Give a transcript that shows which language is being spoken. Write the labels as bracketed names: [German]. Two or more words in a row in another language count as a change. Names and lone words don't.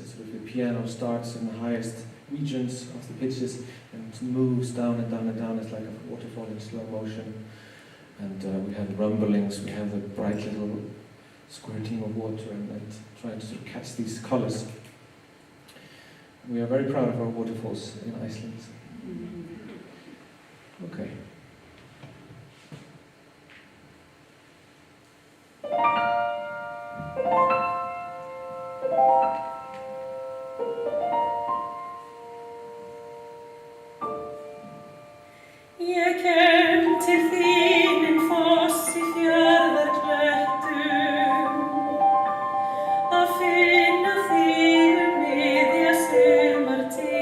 [English] It's sort of the piano starts in the highest regions of the pitches and moves down and down and down. It's like a waterfall in slow motion. And we have rumblings, we have the bright little squirting of water and trying to sort of catch these colors. We are very proud of our waterfalls in Iceland. Okay. [Icelandic] Ég kem til þín en foss í fjarðarklettum að finna þig miðja sumartíð.